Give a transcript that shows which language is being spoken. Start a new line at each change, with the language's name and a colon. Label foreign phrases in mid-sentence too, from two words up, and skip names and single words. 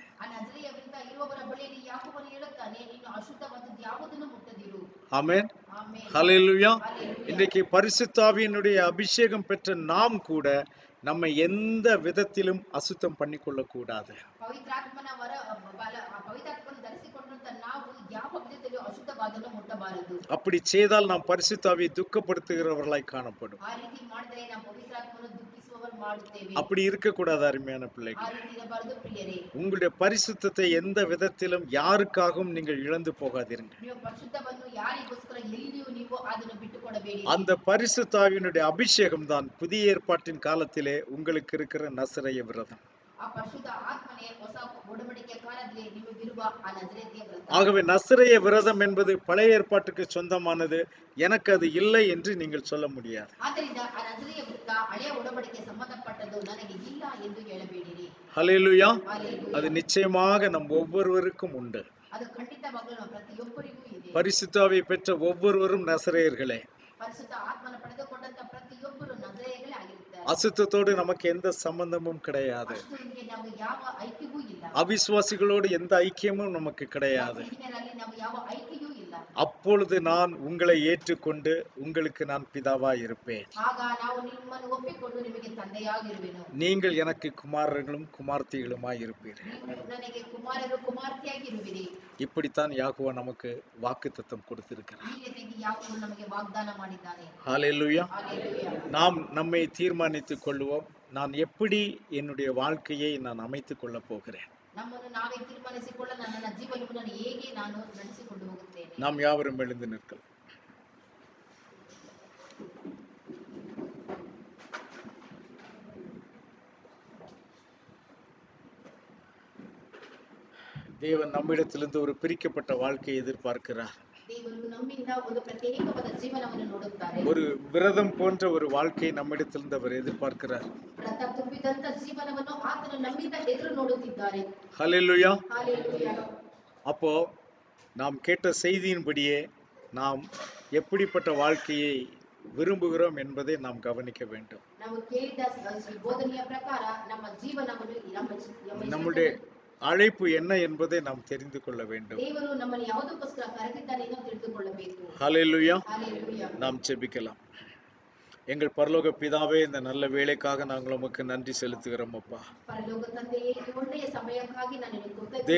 Kannada: ಆ ನಜರೇಯ ವಿರುದ್ಧ ಇರುವವರ ಬಳಿಯಲ್ಲಿ ಯಾಕೋಬನು ಹೇಳುತ್ತಾನೆ, ನೀನು ಅಶುದ್ಧವಾದದ್ದು ಯಾವುದನ್ನು ಮುಟ್ಟದಿರು.
Tamil: ஆமென்.
Kannada: ಆಮೆನ್.
Tamil: ஹல்லேலூயா. ஹalleluya. இன்றைக்கு பரிசுத்தாவியினுடைய அபிஷேகம் பெற்ற நாம் கூட நம்மை எந்த விதத்திலும் அசுத்தம் பண்ணிக்கொள்ள கூடாது.
Kannada: ಪವಿತ್ರಾತ್ಮನ ವರ ಪವಿತ್ರಾತ್ಮನ ಧರಿಸಿಕೊಂಡಂತ ನಾವು ಯಾವ ವಿಧದಲ್ಲೂ ಅಶುದ್ಧವಾದನ್ನು ಮುಟ್ಟಬಾರದು.
Tamil: அப்படி செய்தால் நாம் பரிசுத்தாவியை துக்கப்படுத்துகிறவர்களாய் காணப்படும்.
Kannada: ಆ ರೀತಿ ಮಾಡಿದರೆ ನಾವು ಪವಿತ್ರಾತ್ಮನ ದುಃಖಿಸುವವರು ಮಾಡುತ್ತೇವೆ.
Tamil: அப்படி இருக்கக்கூடாது அருமையான
Kannada: ಆ
Tamil: பிள்ளைகள்.
Kannada: ರೀತಿ ಇರಬಾರದು ಪ್ರಿಯರೇ.
Tamil: உங்களுடைய பரிசுத்தத்தை எந்த விதத்திலும் யாருக்காகவும் நீங்கள் இழந்து போகாதீர்கள்.
Kannada: ನೀವು ಪರಿಶುದ್ಧವನ್ನು ಯಾರಿಗೋಸ್ಕರ ಎಲ್ಲಿಯೂ ನೀವು ಅದನ್ನು ಬಿಟ್ಟುಕೊಡಬೇಡಿ.
Tamil: அந்த பரிசுத்தாவியினுடைய அபிஷேகம் தான் புதிய ஏற்பாட்டின் காலத்திலே உங்களுக்கு இருக்கிற நசரேய விரதம்.
Kannada: ಆ ಪರಿಶುದ್ಧ ಆತ್ಮನೇ ಹೊಸ ಒಡಂಬಡಿಕೆ ಕಾಲದಲ್ಲಿ ನಿಮಗಿರುವ ಆ ನಜರೇತಿಯ ವ್ರತ.
Tamil: ஆகவே நசரேய விரதம் என்பது பழைய ஏற்பாட்டுக்கு சொந்தமானது, எனக்கு அது இல்லை என்று நீங்கள் சொல்ல முடியாது.
Kannada: ಆದ್ದರಿಂದ ಆ ನಜರೇಯ ವ್ರತ ಹಳೆಯ ಒಡಂಬಡಿಕೆ ಸಂಬಂಧಪಟ್ಟದ್ದು, ನನಗೆ ಇಲ್ಲ ಎಂದು ಹೇಳಬೇಡಿರಿ.
Tamil: ஹல்லேலூயா. ஹalleluya. அது நிச்சயமாக நம் ஒவ்வொருவருக்கும் உண்டு.
Kannada: ಅದು ಖಂಡಿತವಾಗಲೂ ನಮ್ಮ ಪ್ರತಿಯೊಬ್ಬರಿಗೂ ಇದೆ.
Tamil: பரிசுத்தாவை பெற்ற ஒவ்வொருவரும் நசரேயர்களே.
Kannada: ಪರಿಶುದ್ಧ ಆತ್ಮನ ಪಡೆದುಕೊಂಡಂತ ಪ್ರತಿಯೊಬ್ಬರು ನಜರೇಯಗಳೇ ಆಗಿರುತ್ತಾರೆ.
Tamil: அசுத்தத்தோடு நமக்கு எந்த சம்பந்தமும் கிடையாது.
Kannada: ಅಷ್ಟೊಂದಿಗೆ ನಮಗೆ ಯಾವ ಐಕ್ಯವೂ ಇಲ್ಲ.
Tamil: அவிசுவாசிகளோடு எந்த ஐக்கியமும் நமக்கு கிடையாது.
Kannada: ಇದರಲ್ಲಿ ನಾವು ಯಾವ ಐಕ್ಯವೂ ಇಲ್ಲ.
Tamil: அப்பொழுது நான் உங்களை ஏற்றுக்கொண்டு உங்களுக்கு நான் பிதாவாய் இருப்பேன்.
Kannada: ಆಗ ನಾವು ನಿಮ್ಮನ್ನು ಒಪ್ಪಿಕೊಂಡು ನಿಮಗೆ ತಂದೆಯಾಗಿರುವೆನು.
Tamil: நீங்கள் எனக்கு குமாரர்களும் குமார்த்திகளுமாய் இருப்பீர்கள்.
Kannada: ನೀವು ನನಗೆ ಕುಮಾರರು ಕುಮಾರ್ತಿಯಾಗಿರುವಿರಿ.
Tamil: இப்படித்தான் யாகோவா நமக்கு வாக்குத்தத்தம் கொடுத்திருக்கிறார்.
Kannada: ಈ ರೀತಿಯಾಗಿ ಯಾಕೋಬನು ನಮಗೆ ವಾಗ್ದಾನ ಮಾಡಿದ್ದಾನೆ.
Tamil: ஹல்லேலூயா. ஹalleluya. நாம் நம்மை தீர்மானித்துக் கொள்வோம், நான் எப்படி என்னுடைய வாழ்க்கையை நான் அமைத்துக் கொள்ள போகிறேன். ನಮ್ಮನ್ನು ನಾವೇ ತೀರ್ಮಾನಿಸಿಕೊಳ್ಳ, ನನ್ನ ಜೀವನವನ್ನು ಹೇಗೆ ನಾನು ನಡೆಸಿಕೊಂಡು ಹೋಗುತ್ತೇನೆ. நாம் யாவரும் எழுந்து நிற்கலாம். தேவன் நம்மிடத்திலிருந்து ஒரு பிரிக்கப்பட்ட வாழ்க்கையை எதிர்பார்க்கிறார்.
Kannada: ದೇವರು ನಮ್ಮಿಂದ ಒಂದು ಪ್ರತ್ಯೇಕವಾದ ಜೀವನವನ್ನು ನೋಡುತ್ತಾರೆ.
Tamil: ஒரு விரதம் போன்ற ஒரு வாழ்க்கையை நம்மிடத்திலிருந்து அவர் எதிர்பார்க்கிறார்.
Kannada: ವ್ರತ ತುಂಬಿದಂತ ಜೀವನವನ್ನು ಆತನು ನಮ್ಮಿಂದ ಎದುರು ನೋಡುತ್ತಿದ್ದಾರೆ.
Tamil: ஹல்லேலூயா. ஹalleluya. அப்போ நாம் கேட்ட செய்தியின்படியே நாம் எப்படிப்பட்ட வாழ்க்கையை விரும்புகிறோம் என்பதை நாம் கவனிக்க வேண்டும்.
Kannada: ನಾವು ಕೇಳಿದ ಬೋಧನೆಯ ಪ್ರಕಾರ ನಮ್ಮ ಜೀವನವನ್ನು
Tamil: நம்முடைய அழைப்பு என்ன என்பதை நாம் தெரிந்து கொள்ள வேண்டும்.
Kannada: ದೇವರು ನಮ್ಮನ್ನು ಯಾವುದಕ್ಕೋಸ್ಕರ ಕರೆದಿದ್ದಾನೆ ಎಂದು ತಿಳಿದುಕೊಳ್ಳಬೇಕು.
Tamil: ஹல்லேலூயா. ஹalleluya. நாம் ஜெபிக்கலாம். எங்கள் பரலோக பிதாவே, இந்த நல்ல வேளைக்காக நாங்கள் உமக்கு நன்றி செலுத்துகிறோம் அப்பா.
Kannada: ಪರಲೋಕ ತಂದೆಯೇ, ಈ ಒಳ್ಳೆಯ ಸಮಯಕ್ಕಾಗಿ ನಾನು ನಿಮಗೆ ಕೃತಜ್ಞತೆ.